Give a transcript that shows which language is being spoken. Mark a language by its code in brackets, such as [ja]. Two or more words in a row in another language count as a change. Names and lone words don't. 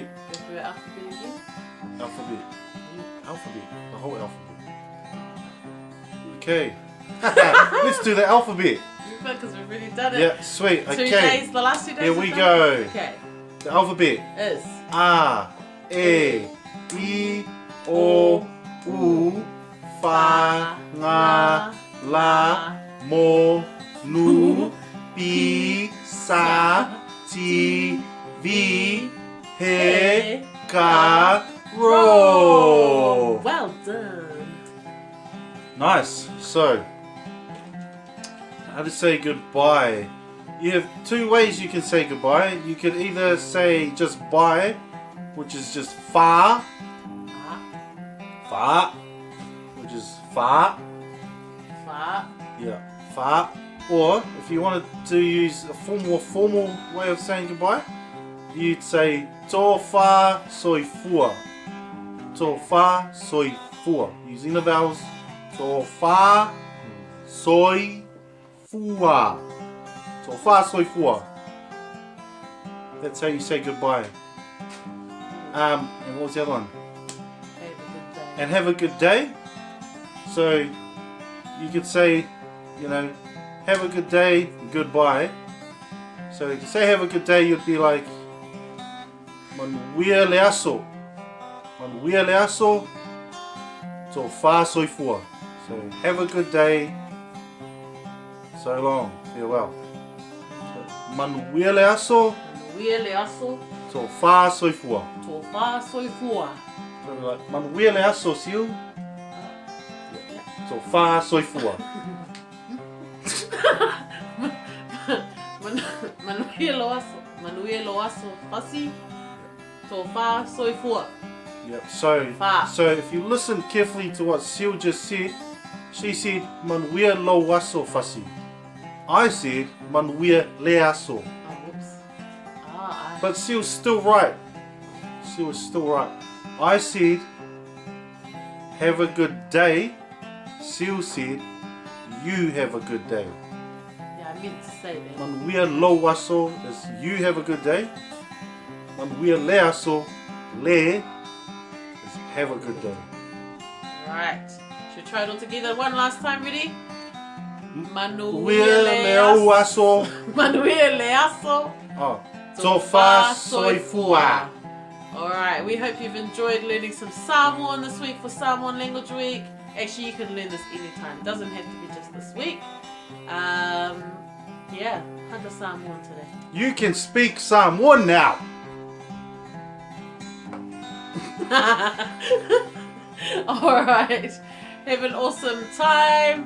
[en] Go through our alphabet again? Alphabet. The whole alphabet. Okay. Let's do the alphabet. Because we've already done it. Yeah, sweet. 2 Okay. days, the last 2 days. Here we go. Okay. The alphabet. Is [sm] A, E, I, O, U, Fa, Nga, La, Mo, Nu, Pi, Sa, Ti, Vi, He, Ka, Ro. [en] Well done. Nice. So, how to say goodbye? You have 2 ways you can say goodbye. You could either say just bye, which is just fa, which is fa, yeah, fa. Or if you wanted to use a more formal way of saying goodbye, you'd say [sm] Tōfā soifua. Tōfā soifua. [en] Using the vowels. [sm] Tōfā soifua. Tōfā soifua. [en] That's how you say goodbye. And what was the other one? And have a good day. So you could say, have a good day, goodbye. So to say have a good day, you'd be like [sm] Manuia leaso. Manuia leaso. Tōfā soifua. [en] So have a good day. So long. Farewell. [sm] Manuia leaso. Tōfā soifua. [en] So like [sm] Manuia leaso [en] Seal. [sm] Tōfā soifua. Manuia loaso Fasi. Tōfā soifua. [en] Yep. So if you listen carefully to what Seal just said, she said [sm] Manuia loaso [en] Fasi. I said [sm] Manuia leaso. [en] Oh, whoops. But Seal's still right. Seal is still right. I said have a good day. Seal said you have a good day. Yeah, I meant to say that. [sm] Manuia loaso [en] is you have a good day. [sm] Manuia leaso, le, [en] is have a good day. Alright. Should we try it all together one last time? Ready? [sm] Manuia leaso. Manuia leaso. Oh. Tōfā soifua. [en] Alright, we hope you've enjoyed learning some Samoan this week for Samoan Language Week. Actually, you can learn this anytime. It doesn't have to be just this week. Yeah, hanga Samoan today. You can speak Samoan now. Alright, have an awesome time.